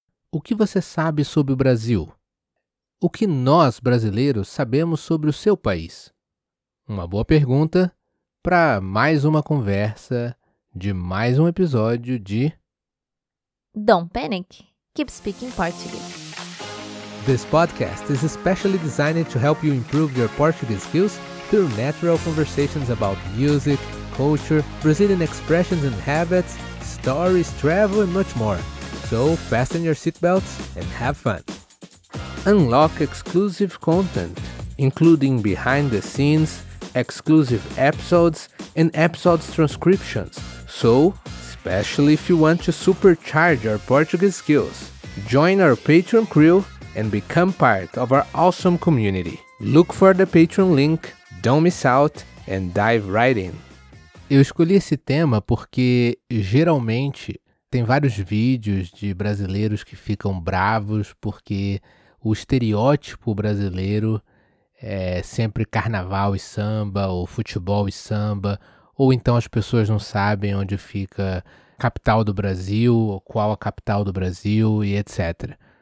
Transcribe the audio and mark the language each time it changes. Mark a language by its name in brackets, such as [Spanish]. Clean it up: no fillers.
[Portuguese] O que você sabe sobre o Brasil? O que nós, brasileiros, sabemos sobre o seu país? Uma boa pergunta para mais uma conversa de mais um episódio de [English] Don't panic. Keep speaking Portuguese. This podcast is especially designed to help you improve your Portuguese skills through natural conversations about music, culture, Brazilian expressions and habits, stories, travel, and much more. So fasten your seatbelts and have fun. Unlock exclusive content, including behind the scenes, exclusive episodes, and episodes transcriptions. So, especially if you want to supercharge your Portuguese skills, join our Patreon crew and become part of our awesome community. Look for the Patreon link, don't miss out, and dive right in. [Portuguese] Eu escolhi esse tema porque geralmente tem vários vídeos de brasileiros que ficam bravos porque o estereótipo brasileiro é sempre carnaval e samba, ou futebol e samba, ou então as pessoas não sabem onde fica a capital do Brasil, ou qual a capital do Brasil e etc.